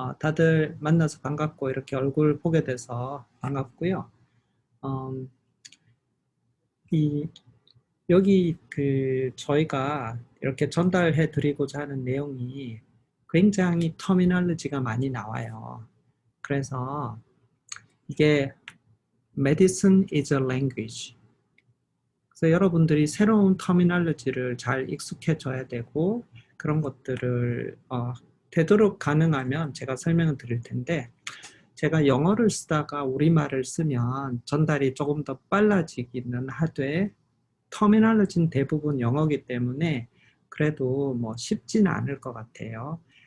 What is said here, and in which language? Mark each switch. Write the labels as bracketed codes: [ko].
[ko] 다들 만나서 반갑고 이렇게 얼굴 보게 돼서 반갑고요. 여기 저희가 이렇게 전달해 드리고자 하는 내용이 굉장히 터미널로지가 많이 나와요. 그래서 이게 [en] Medicine is a language. [ko] 그래서 여러분들이 새로운 터미널로지를 잘 익숙해져야 되고 그런 것들을 되도록 가능하면 제가 설명을 드릴 텐데 제가 영어를 쓰다가 우리말을 쓰면 전달이 조금 더 빨라지기는 하되 터미널로지는 대부분 영어이기 때문에 그래도 뭐 쉽지는 않을 것 같아요.